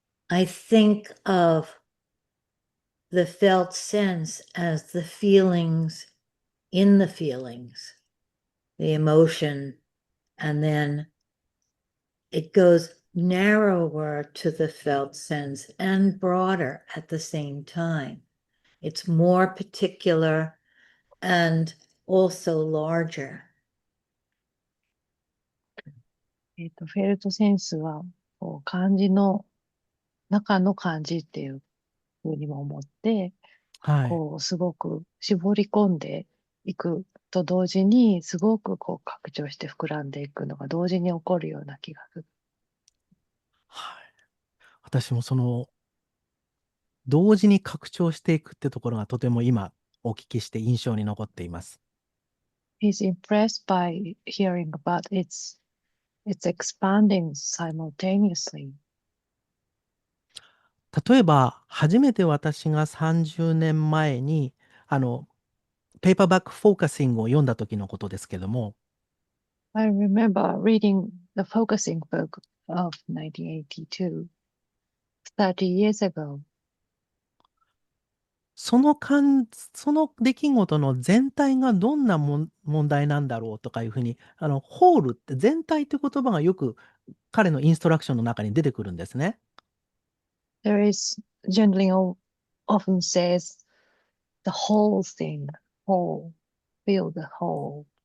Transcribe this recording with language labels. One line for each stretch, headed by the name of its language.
English: I think of the felt sense as the feelings in the feelings, the emotion, and then it goes narrower to the felt sense and broader at the same time. It's more particular and also larger.
Japanese: フェルトセンスは、漢字の中の漢字っていうふうにも思って、はい。こう、すごく絞り込んでいくと同時に、すごくこう拡張して膨らんでいくのが同時に起こるような気がする。はい。私もその、同時に拡張していくってところがとても今お聞きして印象に残っています。
English: He's impressed by hearing about it's expanding simultaneously.
Japanese: 例えば、初めて私が30年前に、ペーパーバックフォーカシングを読んだ時のことですけども、
English: I remember reading the focusing book of 1982, 30 years ago.
Japanese: その出来事の全体がどんな問題なんだろうとかいうふうに、ホールって全体って言葉がよく彼のインストラクションの中に出てくるんですね。
English: There is, Gendlin often says, the whole thing, whole, feel the whole.